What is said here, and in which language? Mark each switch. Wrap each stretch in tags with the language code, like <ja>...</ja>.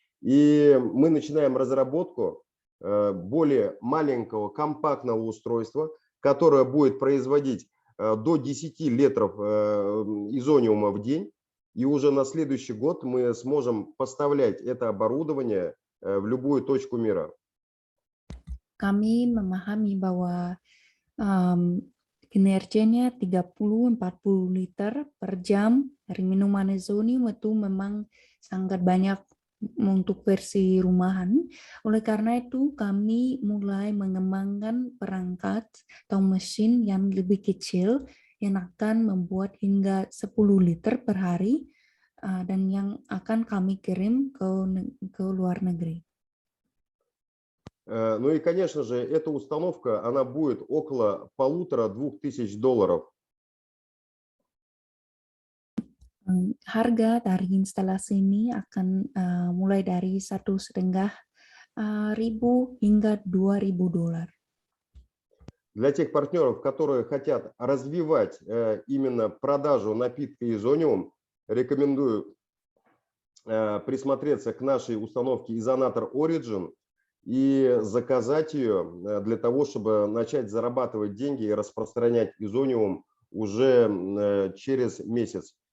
<ru>И мы начинаем разработку более маленького компактного устройства, которое будет производить до 10 литров изониума в день. И уже на следующий год мы сможем поставлять это оборудование в любую точку мира.</ru> <id>Kami memahami bahwa kinerjanya 30-40 liter per jam dari minuman isonium itu memang sangat banyak untuk versi rumahan. Oleh karena itu, kami mulai mengembangkan perangkat atau mesin yang lebih kecil yang akan membuat hingga 10 liter per hari dan yang akan kami kirim ke luar negeri.</id> <ru>Ну и, конечно же, эта установка, она будет около $1500.</ru> <id>Harga dari instalasi ini akan mulai dari 1,5 ribu hingga $2.000.</id> <ru>Для тех партнеров, которые хотят развивать именно продажу напитка Изониум, рекомендую присмотреться к нашей установке Изонатор Origin и заказать ее для того, чтобы начать зарабатывать деньги и распространять Изониум уже через месяц.</ru>